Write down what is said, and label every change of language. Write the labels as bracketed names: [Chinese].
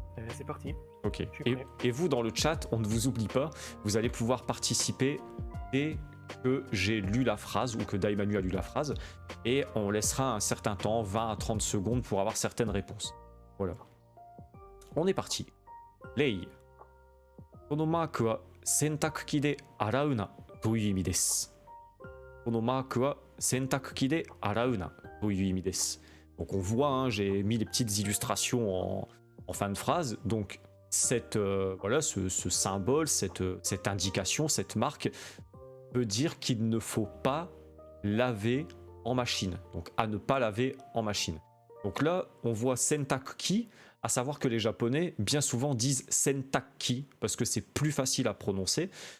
[French] C'est parti. Ok. Et vous, dans le chat, on ne vous oublie pas, vous allez pouvoir participer dès que j'ai lu la phrase ou que Daimanu a lu la phrase, et on laissera un certain temps, 20 à 30 secondes, pour avoir certaines réponses. Voilà. On est parti. Lei. [Japanese] このマークは洗濯機で洗うなという意味です。このマークは洗濯機で洗うなという意味です。 [French] Donc on voit, hein, j'ai mis les petites illustrations en fin de phrase. Donc voilà, ce symbole, cette indication, cette marque veut dire qu'il ne faut pas laver en machine. Donc à ne pas laver en machine. Donc là, on voit sentakuki, à savoir que les Japonais bien souvent disent sentakki parce que c'est plus facile à prononcer.